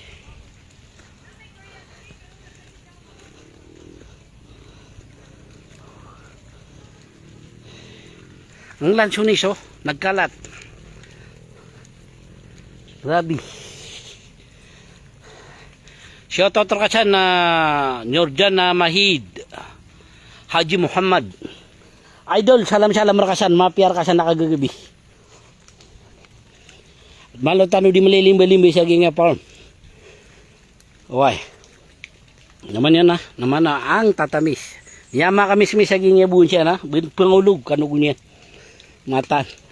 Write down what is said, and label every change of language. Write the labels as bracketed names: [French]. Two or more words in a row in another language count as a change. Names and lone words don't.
[Maranao] Ang lansunis oh, nagkalat. Grabe. Shoutout ka siya na Nurjan na Mahid Haji Muhammad. Idol, salam rakasan, mapiar ka sa nakagagabi. Malo tano di malilimba-limba sa ginga farm. Oy. Naman yan na, naman na ang tatamis. Yama kami sa ginga buon siya na, pangulog kanug niya. Matan.